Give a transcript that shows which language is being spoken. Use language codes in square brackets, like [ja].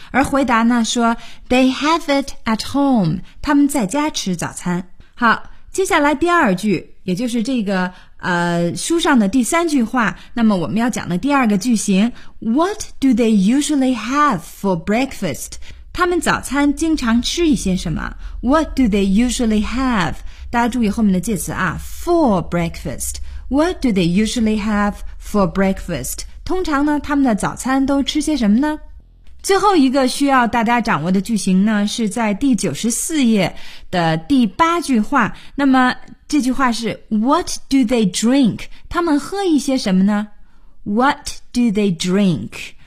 [zh] 而回答呢说 [en] They have it at home， [zh] 他们在家吃早餐。好，接下来第二句，也就是这个书上的第三句话，那么我们要讲的第二个句型， [en] What do they usually have for breakfast? [zh] 他们早餐经常吃一些什么？ [en] What do they usually have? [zh] 大家注意后面的介词啊， [en] for breakfast， What do they usually have for breakfast? [zh] 通常呢他们的早餐都吃些什么呢？最后一个需要大家掌握的句型呢是在第94页的第八句话，那么这句话是 [en] What do they drink? [zh] 他们喝一些什么呢？ [en] What do they drink?